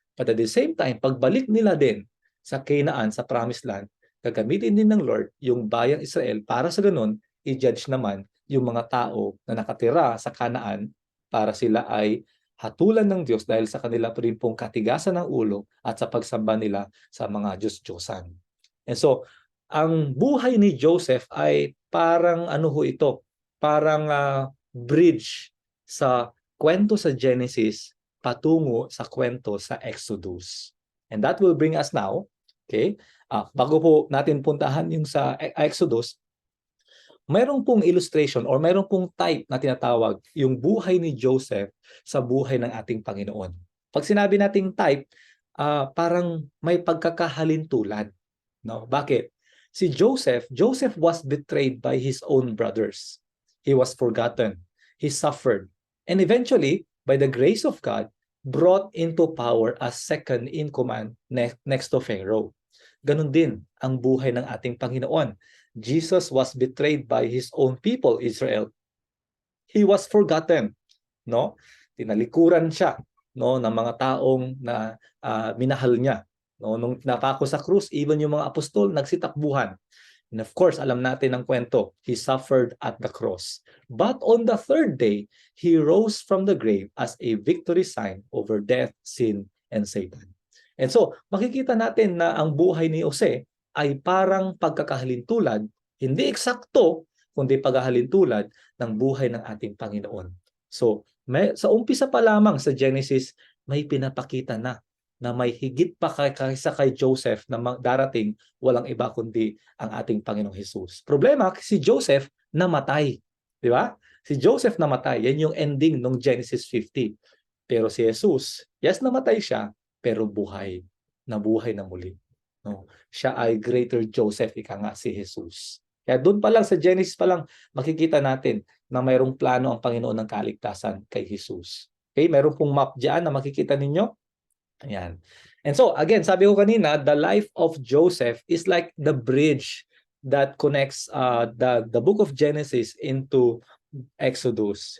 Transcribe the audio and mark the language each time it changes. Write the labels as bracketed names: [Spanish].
[Filipino] But at the same time, pagbalik nila din sa Canaan, sa Promised Land, gagamitin din ng Lord yung bayang Israel para sa ganun, i-judge naman yung mga tao na nakatira sa Canaan para sila ay hatulan ng Diyos dahil sa kanila rin pong katigasan ng ulo at sa pagsamba nila sa mga Diyos-Diyosan. And so, ang buhay ni Joseph ay parang ito, parang bridge sa kwento sa Genesis patungo sa kwento sa Exodus. [English] And that will bring us now, okay? [Filipino] Bago po natin puntahan yung sa Exodus, mayroong pong illustration or mayroong pong type na tinatawag yung buhay ni Joseph sa buhay ng ating Panginoon. Pag sinabi nating type, parang may pagkakahalintulad. No, bakit? [English] Si Joseph was betrayed by his own brothers. He was forgotten. He suffered. And eventually, by the grace of God, brought into power as second in command next to Pharaoh. [Filipino] Ganon din ang buhay ng ating Panginoon. [English] Jesus was betrayed by his own people, Israel. He was forgotten, no? [Filipino] Tinalikuran siya, no, ng mga taong na minahal niya. No, nung napako sa krus, even yung mga apostol nagsitakbuhan. [English] And of course, alam natin ang kwento. He suffered at the cross. But on the third day, he rose from the grave as a victory sign over death, sin, and Satan. [Filipino] And so, makikita natin na ang buhay ni Jose ay parang pagkakahalintulad, hindi eksakto, kundi pagkahalintulad ng buhay ng ating Panginoon. So, sa umpisa pa lamang sa Genesis, may pinapakita na may higit pa kaysa kay Joseph na darating, walang iba kundi ang ating Panginoong Jesus. Problema, si Joseph namatay. Di ba? Si Joseph namatay. Yan yung ending ng Genesis 50. Pero si Jesus, yes, namatay siya, pero buhay. Nabuhay na muli. No? Siya ay greater Joseph, ika nga si Jesus. Kaya doon pa lang, sa Genesis pa lang, makikita natin na mayroong plano ang Panginoon ng kaligtasan kay Jesus. Okay? Mayroong pong map dyan na makikita ninyo. Ayan. [English] And so, again, sabi ko kanina, the life of Joseph is like the bridge that connects the book of Genesis into Exodus.